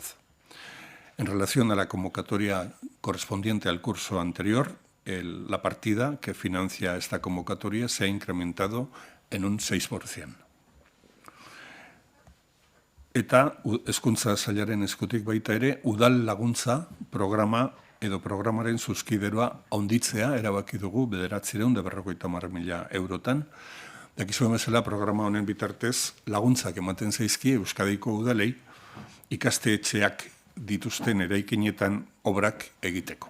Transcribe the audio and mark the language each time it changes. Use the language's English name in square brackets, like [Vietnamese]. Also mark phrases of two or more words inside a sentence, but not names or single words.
[Spanish] En relación a la convocatoria correspondiente al curso anterior, la partida que financia esta convocatoria se ha incrementado en un 6%. [Basque] Eta hezkuntza sailaren eskutik baita ere, udal laguntza programa edo programaren zuzkideroa handitzea erabaki dugu 950.000 eurotan. Dakizuen bezala programa honen bitartez laguntzak ematen zaizkie Euskadiko udalei ikastetxeak dituzten eraikinetan obrak egiteko.